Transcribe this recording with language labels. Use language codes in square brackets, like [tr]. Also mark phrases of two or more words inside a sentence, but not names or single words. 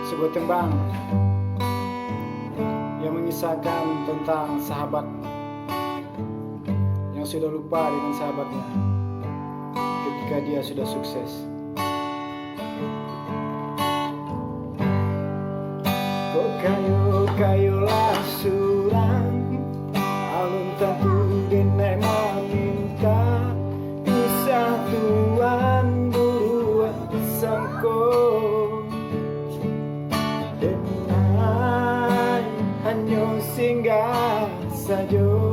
[id] sebuah tembang yang mengisahkan tentang sahabat yang sudah lupa dengan sahabatnya ketika dia sudah sukses. [min] Kok kayu-kayulah surang alun tentu denai meminta kisah tuan buruan sangko denai hanya singgah saja.